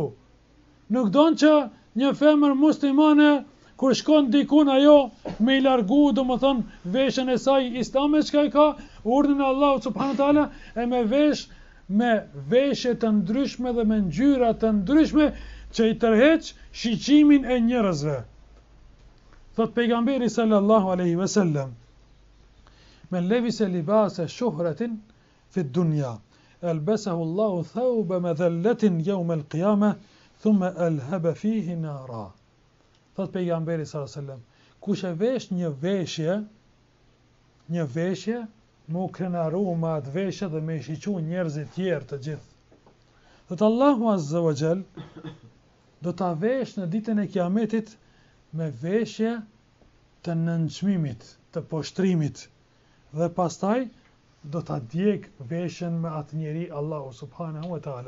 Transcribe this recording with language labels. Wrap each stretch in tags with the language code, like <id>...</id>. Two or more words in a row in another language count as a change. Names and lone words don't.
<sq>Nuk don që një femër muslimane kur shkon dikun ajo me i largu domethënë veshën e saj islame çka i ka urdhën e Allahut</sq> <ar>سبحانه وتعالى</ar> <sq>e me veshje të ndryshme dhe me ngjyra të ndryshme që i tërheq shiqimin e njerëzve. Thot pejgamberi</sq> <ar>صلى الله عليه وسلم من لبس لباس شهرة في الدنيا ألبسه الله ثوب مذلة يوم القيامة ثم ألهب فيه نارا."</ar> <sq>Thot pejgamberi</sq> <ar>صلى الله عليه وسلم,</ar> <sq>kush e vesh një veshje, më u krenaru me atë veshje dhe me i shiqu njerëzit tjerë të gjithë. Thot</sq> <ar>الله عز وجل</ar> <sq>do ta vesh në ditën e Kiametit me veshje të nënçmimit, të poshtrimit, dhe pastaj do ta djeg veshjen me atë njeri</sq> <ar>الله سبحانه وتعالى.</ar>